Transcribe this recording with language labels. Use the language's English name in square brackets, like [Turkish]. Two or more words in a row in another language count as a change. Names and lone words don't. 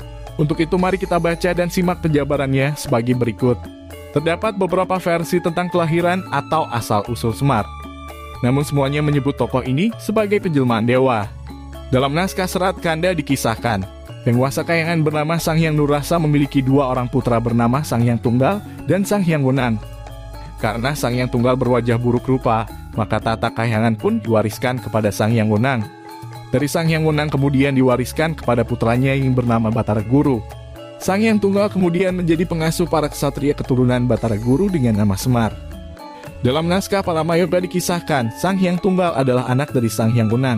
[Indonesian] Untuk itu mari kita baca dan simak penjabarannya sebagai berikut. Terdapat beberapa versi tentang kelahiran atau asal-usul Semar. Namun semuanya menyebut tokoh ini sebagai penjelmaan dewa. Dalam naskah Serat Kanda dikisahkan, penguasa Kahyangan bernama Sang Hyang Nurrasa memiliki dua orang putra bernama Sang Hyang Tunggal dan Sang Hyang Wunang. Karena Sang Hyang Tunggal berwajah buruk rupa, maka tahta Kahyangan pun diwariskan kepada Sang Hyang Wunang. Dari Sang Hyang Wunang kemudian diwariskan kepada putranya yang bernama Batara Guru. Sang Hyang Tunggal kemudian menjadi pengasuh para ksatria keturunan Batara Guru dengan nama Semar. Dalam naskah Paramayoga dikisahkan, Sang Hyang Tunggal adalah anak dari Sang Hyang Wunang.